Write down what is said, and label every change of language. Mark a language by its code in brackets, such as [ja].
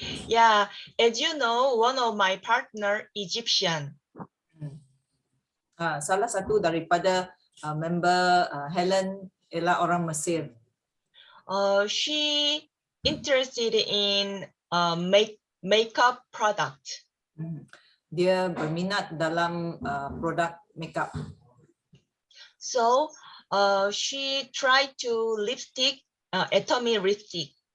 [en] Yeah, as you know, one of my partner Egyptian. [ms] Salah satu daripada member Helen ialah orang Mesir. [en] She interested in makeup product. [ms] Dia berminat dalam produk makeup. [en] So she tried to lipstick, Atomy lipstick.